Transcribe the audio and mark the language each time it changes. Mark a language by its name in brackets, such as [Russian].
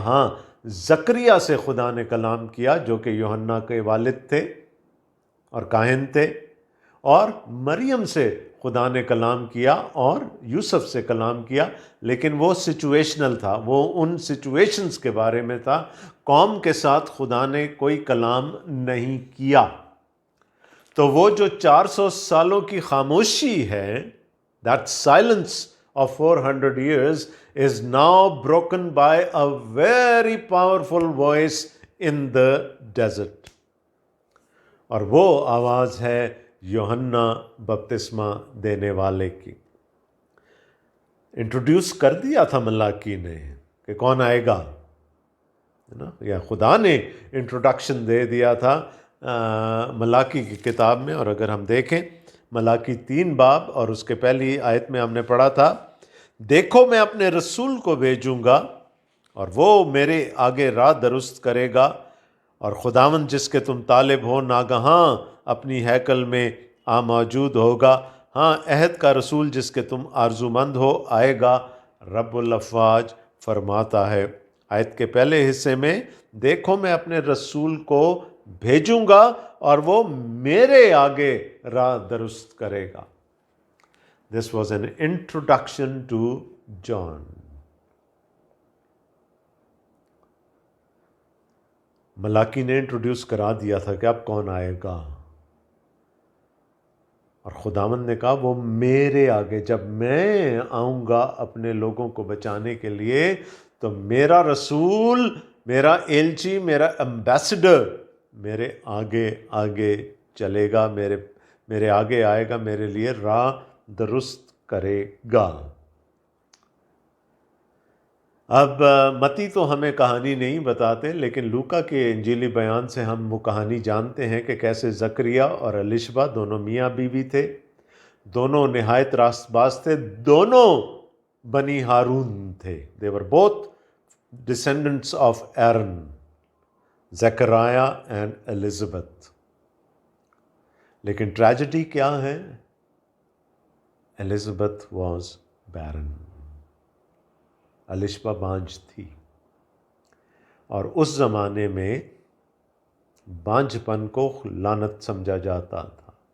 [Urdu] ہاں، زکریا سے خدا نے کلام کیا جو کہ یوحنا کے والد تھے اور کاہن تھے، اور مریم سے خدا نے کلام کیا اور یوسف سے کلام کیا، لیکن وہ سچویشنل تھا، وہ ان سچویشنز کے بارے میں تھا. قوم کے ساتھ خدا نے کوئی کلام نہیں کیا. تو وہ جو 400 سالوں کی خاموشی ہے، [English] that silence of 400 years is now broken by a very powerful voice in the desert. [Urdu] اور وہ آواز ہے یوحنا بپتسمہ دینے والے کی. انٹروڈیوس کر دیا تھا ملاکی نے کہ کون آئے گا، نا، یا خدا نے انٹروڈکشن دے دیا تھا ملاکی کی کتاب میں. اور اگر ہم دیکھیں ملاکی 3 باب اور اس کے پہلی آیت میں ہم نے پڑھا تھا، دیکھو میں اپنے رسول کو بھیجوں گا اور وہ میرے آگے راہ درست کرے گا، اور خداوند جس کے تم طالب ہو ناگہاں اپنی ہیکل میں موجود ہوگا. ہاں، عہد کا رسول جس کے تم آرزو مند ہو آئے گا، رب الافواج فرماتا ہے. آیت کے پہلے حصے میں دیکھو میں اپنے رسول کو بھیجوں گا اور وہ میرے آگے راہ درست کرے گا. [English] This was an introduction to John. [Urdu] ملاکی نے انٹروڈیوس کرا دیا تھا کہ اب کون آئے گا، اور خداوند نے کہا وہ میرے آگے، جب میں آؤں گا اپنے لوگوں کو بچانے کے لیے تو میرا رسول، میرا ایلچی، میرا ایمبیسڈر میرے آگے آگے چلے گا، میرے آگے آئے گا، میرے لیے راہ درست کرے گا. اب متی تو ہمیں کہانی نہیں بتاتے، لیکن لوکا کے انجیلی بیان سے ہم وہ کہانی جانتے ہیں کہ کیسے زکریا اور الشبہ دونوں میاں بیوی تھے، دونوں نہایت راست باز تھے، دونوں بنی ہارون تھے. [English] they were both descendants of Aaron, Zechariah and Elizabeth. [Urdu] لیکن ٹریجڈی کیا ہے؟ [English] Elizabeth was barren. [Urdu] الشبہ بانجھ تھی، اور اس زمانے میں بانجھ پن کو لعنت سمجھا جاتا تھا.